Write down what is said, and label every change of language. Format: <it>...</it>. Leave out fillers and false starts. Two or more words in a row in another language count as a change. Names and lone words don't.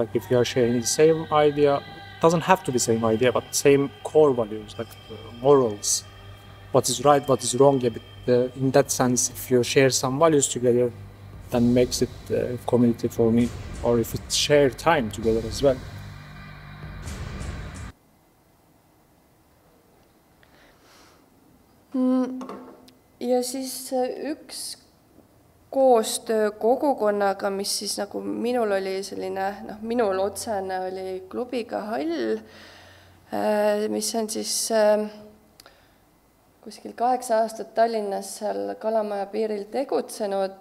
<en>If you are sharing the same idea, doesn't have to be the same idea, but same core values, morals, what is right, what is wrong. In that sense, if you share some values together, then makes it a community for me, or if it's shared time together as well.</en> <et>Ja siis üks koostöö kogukonnaga, mis siis nagu minul oli selline, minul otsene oli klubiga Hall, mis on siis kuskil 8 aastat Tallinnas seal Kalamaja piiril tegutsenud.</et>